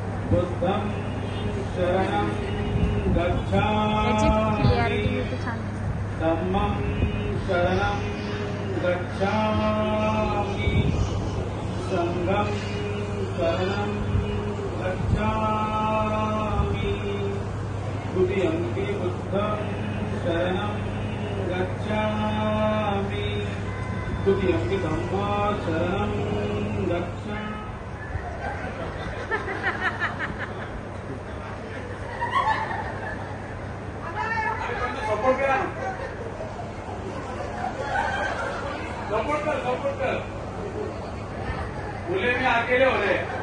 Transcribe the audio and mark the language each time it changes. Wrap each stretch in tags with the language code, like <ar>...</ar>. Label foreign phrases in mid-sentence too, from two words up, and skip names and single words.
<pi>बुद्धं शरणं</pi> <mr>याची क्लिअरिटी</mr> <pi>गच्छामि</pi> <mr>खूप छान आहे.</mr> <pi>धम्मं शरणं गच्छामि संघं शरणं गच्छामि द्वितीयंपि बुद्धं शरणं गच्छामि द्वितीयंपि धम्मं शरणं गच्छामि.</pi> <mr>सपोर्ट करा, सपोर्ट कर. मुले मी अकेले होते.</mr>